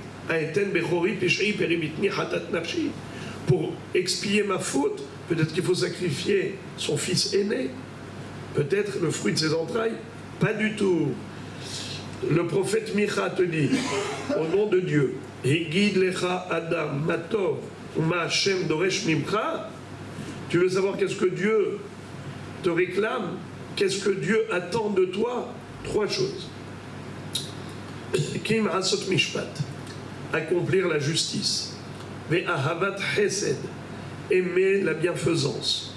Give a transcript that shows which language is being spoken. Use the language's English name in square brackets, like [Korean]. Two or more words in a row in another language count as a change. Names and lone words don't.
[French] Pour expier ma faute, peut-être qu'il faut sacrifier son fils aîné, peut-être le fruit de ses entrailles, pas du tout. Le prophète Micha te dit, au nom de Dieu, [Hebrew] הגיד לך אדם מה טוב מה השם דורש ממך. [French] Tu veux savoir qu'est-ce que Dieu te réclame, qu'est-ce que Dieu attend de toi? 3 choses. [Hebrew] כי אם עשות משפט, [French] accomplir la justice. [Hebrew] ואהבת חסד, [French] aimer la bienfaisance.